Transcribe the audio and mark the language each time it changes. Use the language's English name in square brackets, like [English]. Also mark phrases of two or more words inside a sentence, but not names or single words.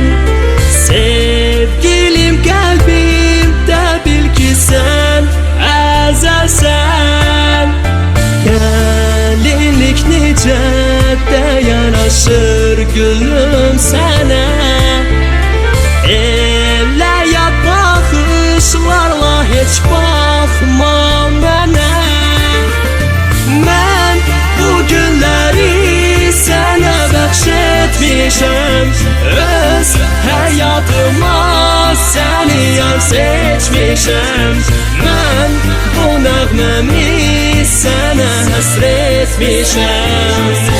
[Turkish] Sevgilim kalbimde bil ki sen əzəlsən. [Azerbaijani] Gelinlik necə də yanaşır gülüm sənə. Elə yad baxışlarla heç baxmam mənə. Mən bu günleri sana bəxş etmişim. [Turkish] Öz hayatıma seni yar seçmişim. Ben bu nəğmemi sana hasretmişim.